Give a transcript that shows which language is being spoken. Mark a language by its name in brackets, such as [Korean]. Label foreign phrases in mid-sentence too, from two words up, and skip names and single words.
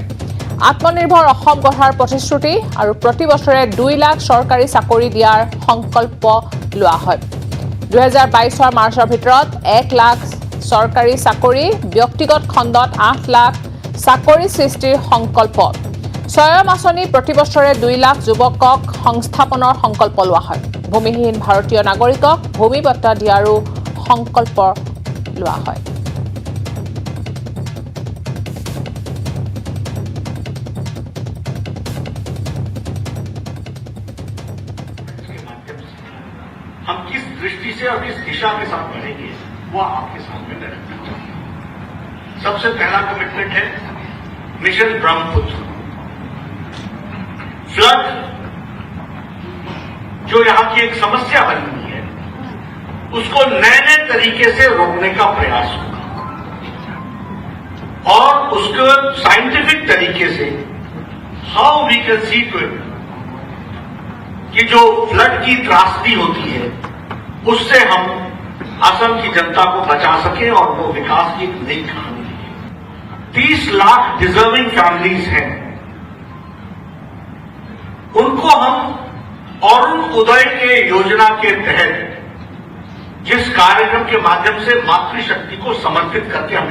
[Assamese] আত্মনিৰ্ভৰ অসম গঢ়াৰ প্ৰতিশ্ৰুতি আৰু প্ৰতি বছৰে 2 লাখ চৰকাৰী চাকৰি দিয়াৰ সংকল্প লোৱা হয় 2022 মাৰ্চৰ ভিতৰত 1 লাখ চৰকাৰী চাকৰি ব্যক্তিগত খণ্ডত 8 লাখ চাকৰি সৃষ্টিৰ সংকল্প স্বয়ং আঁচনি প্ৰতি বছৰে 2 লাখ যুৱকক সংস্থাপনৰ সংকল্প লোৱা হয় ভূমিহীন ভাৰতীয় নাগৰিকক ভূমি পট্টা দিয়াৰো সংকল্প লোৱা হয় [Hindi] हम किस दृष्टि से और किस दिशा के साथ बढ़ेंगे वो आपके सामने मैं रखना चाहता हूं सबसे पहला कमिटमेंट है मिशन ब्रह्मपुत्र फ्लड जो यहां की एक समस्या बनी हुई है उसको नए तरीके से रोकने का प्रयास होगा और उसको साइंटिफिक तरीके से [English] how we can see to it [Hindi] कि जो फ्लड की त्रासदी होती है उससे हम असम की जनता को बचा सकें और वो विकास की एक नई कहानी है 30 लाख [English] deserving families [Hindi] हैं उनको हम अरुण उदय के योजना के तहत जिस कार्यक्रम के माध्यम से मातृशक्ति को समर्पित करके हमने